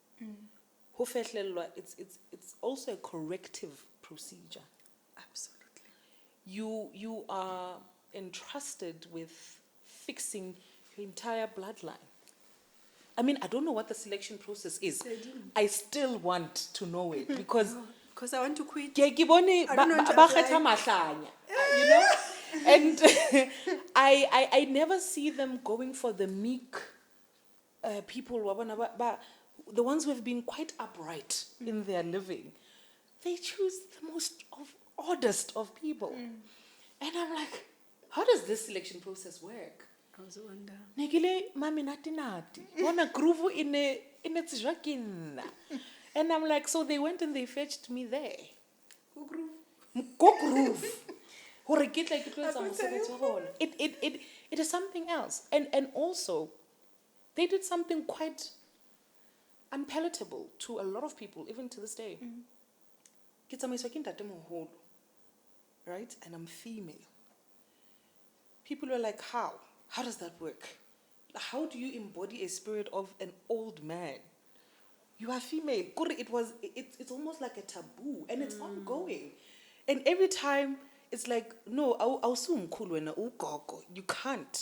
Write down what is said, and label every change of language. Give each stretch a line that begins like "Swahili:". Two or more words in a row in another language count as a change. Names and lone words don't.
English: It's also a corrective procedure. Absolutely. You are entrusted with fixing your entire bloodline. I mean, I don't know what the selection process is. I still want to know it because Because I want to quit.
Southern Sotho: Ke bone
English: I don't want to
Southern Sotho: ba
English: apply.
Southern Sotho: kgetha mahlanya,
English: you know, and I never see them going for the meek people
Southern Sotho: wa bona
English: the ones who have been quite upright in their living. They choose the most oddest of people, and I'm like, how does this selection process work? I was wondering.
Southern Sotho: Negile mami nati bona groove ine tsijwa ke nna.
English: And I'm like, so they went and they fetched me there.
Southern Sotho: Go groove. Hore ke tle ke tlo etsa mosebetsi wa bona.
English: It is something else. And also, they did something quite unpalatable to a lot of people, even to this day.
Southern Sotho: Ke tsamaiswa ke ntate moholo,
English: right? And I'm female. People were like, how? How does that work? How do you embody a spirit of an old man? You are female. It's almost like a taboo, and it's ongoing. And every time it's like, no, you can't.